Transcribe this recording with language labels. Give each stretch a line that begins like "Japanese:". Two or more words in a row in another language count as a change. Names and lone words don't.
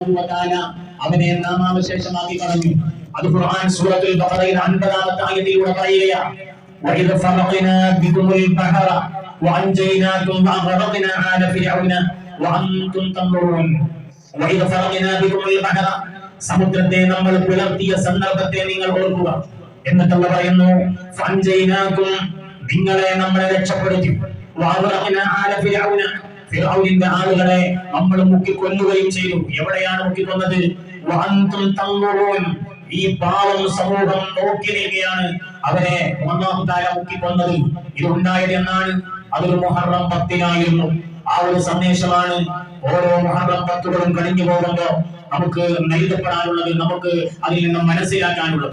Malayalam: അവനെ നാമാവശേഷമാക്കി കളഞ്ഞു. അത് ഖുർആൻ സൂറത്തുൽ ബഖറയിൽ 50-ാമത്തെ ആയത്തിലൂടെ പറയുകയാണ്.
Arabic: وَإِذْ فَرَقْنَا بِكُمُ الْبَحْرَ وَأَنْجَيْنَاكُمْ وَأَغْرَقْنَا آلَ فِرْعَوْنَ وَأَنْتُمْ تَنظُرُونَ. وَإِذْ فَرَقْنَا بِكُمُ الْبَحْرَ,
Malayalam: സമുദ്രത്തെ നമ്മൾ പിളർത്തിയ സന്ദർഭത്തെ നിങ്ങൾ ഓർക്കുക. എന്നിട്ട് അല്ലാഹു പറയുന്നു, فَأَنْجَيْنَاكُمْ, നിങ്ങളെ നമ്മൾ രക്ഷപ്പെടുത്തി.
Arabic: وَأَغْرَقْنَا آلَ فِرْعَوْنَ,
Malayalam: ഫിർഔനിന്റെ ആളുകളെ നമ്മൾ മുക്കിക്കൊല്ലുകയും ചെയ്തു. എവിടെയാണ് മുക്കിക്കൊന്നത്?
Arabic: وَأَنْتُمْ تَنظُرُونَ,
Malayalam: ഈ പാവം സമൂഹം നോക്കി നിൽക്കുകയാണ് അവരെ
Arabic: الله تعالى
Malayalam: മുക്കിക്കൊന്നത്. ഇത് ഉണ്ടായത് എന്നാണ്? അതൊരു മുഹറം 10-നായിരുന്നു. ആ ഒരു സന്ദേശമാണ് ഓരോ മുഹറം 10കളും കഴിഞ്ഞു പോകുമ്പോൾ നമുക്ക് നൽകപ്പെടാനുള്ളത്, നമുക്ക് അതിൽ നിന്ന് മനസ്സിലാക്കാനുള്ളത്.